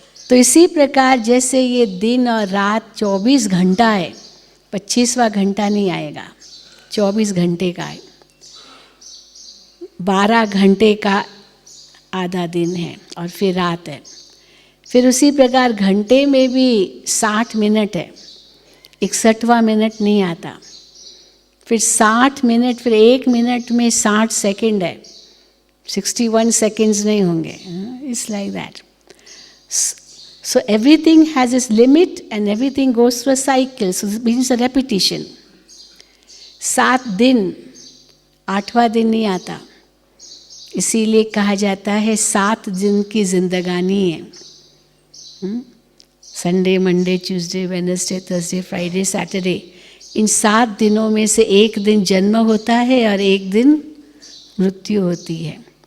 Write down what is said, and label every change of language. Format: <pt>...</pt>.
<hi>तो इसी प्रकार जैसे ये दिन और रात 24 घंटा है, 25वां घंटा नहीं आएगा, 24 घंटे का है, 12 घंटे का आधा दिन है और फिर रात है। फिर उसी प्रकार घंटे में भी 60 मिनट है, 61वां मिनट नहीं आता। फिर 60 मिनट, फिर 1 मिनट में 60 सेकंड है, 61 सेकंड्स नहीं होंगे।</hi> <en>It's like that. So everything has its limit and everything goes through a cycle. So this means a repetition.</en> <hi>7 दिन, 8वां दिन नहीं आता, इसीलिए कहा जाता है 7 दिन की जिंदगानी है। Sunday, Monday, Tuesday, Wednesday, Thursday, Friday, Saturday, इन 7 दिनों में से एक दिन जन्म होता है और एक दिन मृत्यु होती है।</hi>